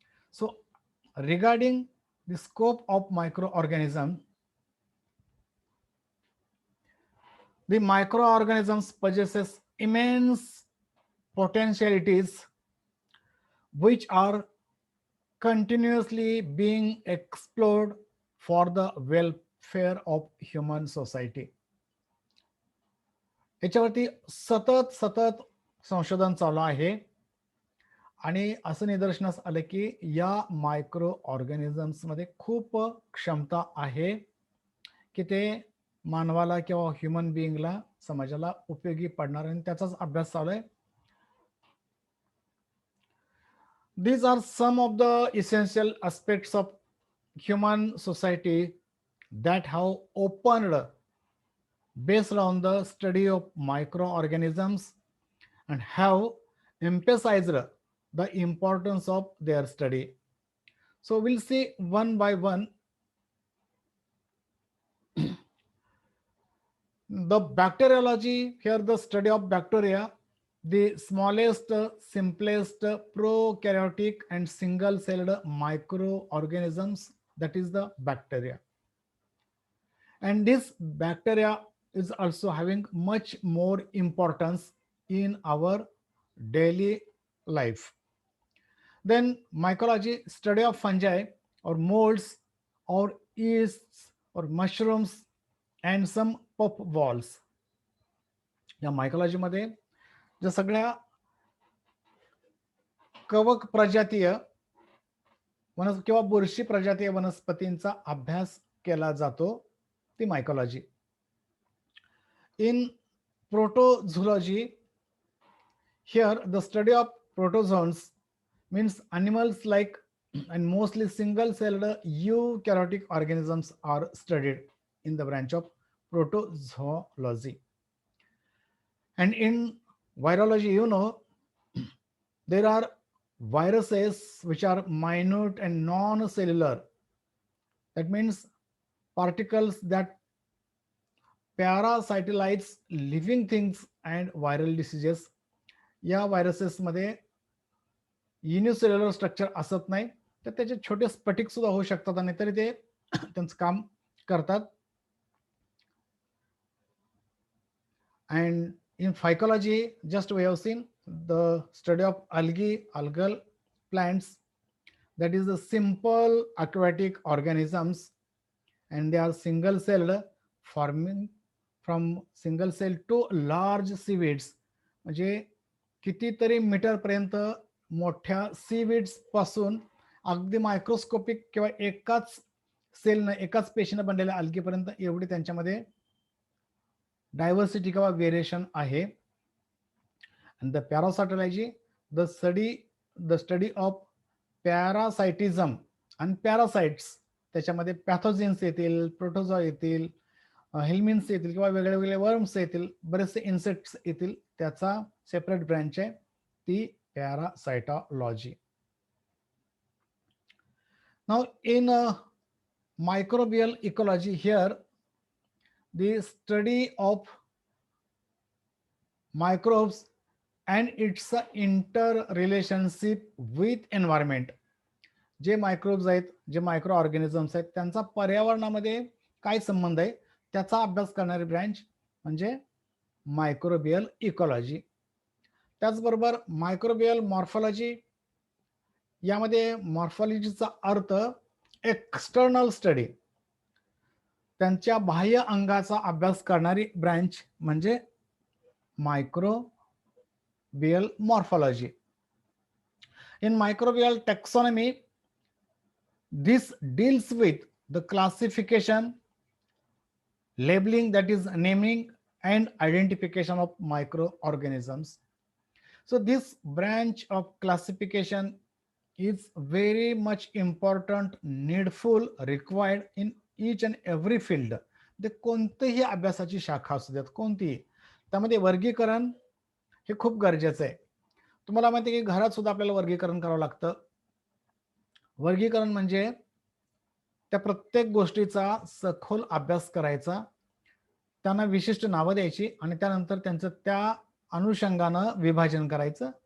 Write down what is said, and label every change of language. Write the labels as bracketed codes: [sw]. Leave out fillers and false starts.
[en] So regarding the scope of microorganism, the microorganisms possesses immense potentialities which are continuously being explored for the welfare of human society. [mr] याच्यावरती सतत सतत संशोधन चालू आहे आणि असं निदर्शनास आलं की या मायक्रो ऑर्गॅनिझम्समध्ये खूप क्षमता आहे की ते मानवाला किंवा ह्युमन बिईंगला समाजाला उपयोगी पडणार आणि त्याचाच अभ्यास चालू आहे. [en] These are some of the essential aspects of human society that have opened based on the study of microorganisms and have emphasized the importance of their study. So we'll see one by one. The bacteriology, here the study of bacteria, the smallest, simplest prokaryotic and single-celled microorganisms, that is the bacteria. And this bacteria is also having much more importance in our daily life. Then mycology, study of fungi or molds or yeasts or mushrooms and some puff balls. [mr] या मायकोलॉजीमध्ये ज्या सगळ्या कवक प्रजातीय किंवा बुरशी प्रजातीय वनस्पतींचा अभ्यास केला जातो ती मायकोलॉजी. [en] In protozoology, here the study of protozoans means animals like and mostly single-celled eukaryotic organisms are studied in the branch of protozoology. And in virology, there are viruses which are minute and non-cellular. That means particles that parasitalize living things and viral diseases. [mr] या व्हायरसेसमध्ये unicellular structure असत नाही, तर त्याचे छोटे स्फटिक सुद्धा होऊ शकतात आणि तरी ते त्यांचं काम करतात. [en] And in phycology, just we have seen the study of algae, algal plants, that is the simple aquatic organisms, and they are single-celled, forming from single cell to large seaweeds. [mr] म्हणजे कितीतरी मीटर पर्यंत मोठ्या seaweeds पासून अगदी microscopic किंवा एकाच सेलनं एकाच पेशीनं बनलेल्या अल्गीपर्यंत एवढी त्यांच्यामध्ये डायव्हर्सिटी किंवा व्हेरिएशन आहे. [en] And the parasitology, the study of parasitism and parasites, [mr] त्याच्यामध्ये पॅथोजेन्स येतील, प्रोटोझोआ येतील, हेल्मिन्स येतील किंवा वेगळे वेगळे वर्म्स येतील, बरेचसे इन्सेक्ट्स येतील, त्याचा सेपरेट ब्रँच आहे ती पॅरासायटॉलॉजी. [en] Now in microbial ecology, here the study of microbes and its interrelationship with environment. [mr] जे मायक्रोब्स आहेत, जे मायक्रो ऑर्गॅनिझम्स आहेत, त्यांचा पर्यावरणामध्ये काय संबंध आहे त्याचा अभ्यास करणारी ब्रँच म्हणजे मायक्रोबियल इकॉलॉजी. त्याचबरोबर मायक्रोबियल मॉर्फॉलॉजी, यामध्ये मॉर्फॉलॉजीचा अर्थ एक्सटर्नल स्टडी, त्यांच्या बाह्य अंगाचा अभ्यास करणारी ब्रँच म्हणजे microbial morphology. [en] In microbial taxonomy, this deals with the classification, labeling, that is naming and identification of microorganisms. So this branch of classification is very much important, needful, required in each and every field. [mr] ते कोणतेही अभ्यासाची शाखा असू द्यात, कोणतीही, त्यामध्ये वर्गीकरण हे खूप गरजेचं आहे. तुम्हाला माहिती आहे की घरात सुद्धा आपल्याला वर्गीकरण करावं लागतं. वर्गीकरण म्हणजे त्या प्रत्येक गोष्टीचा सखोल अभ्यास करायचा, त्यांना विशिष्ट नावं द्यायची आणि त्यानंतर त्यांचं त्या अनुषंगानं विभाजन करायचं